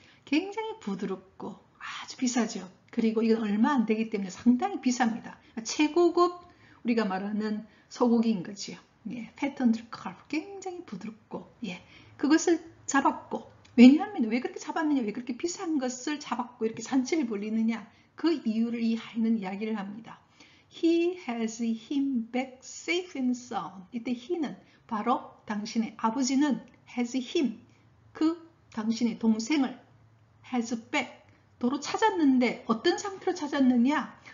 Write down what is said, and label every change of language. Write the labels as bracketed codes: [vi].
[ko] 굉장히 부드럽고 아주 비싸죠. 그리고 이건 얼마 안 되기 때문에 상당히 비쌉니다. 최고급 우리가 말하는 소고기인 거지요. 예, 패턴들 굉장히 부드럽고, 예, 그것을 잡았고, 왜냐하면 왜 그렇게 잡았느냐, 왜 그렇게 비싼 것을 잡았고 이렇게 잔치를 벌리느냐, 그 이유를 이 하인은 이야기를 합니다. [en] He has him back safe and sound. [ko] 이때 he는 바로 당신의 아버지는 has him, 그 당신의 동생을 has back, 도로 찾았는데 어떤 상태로 찾았느냐?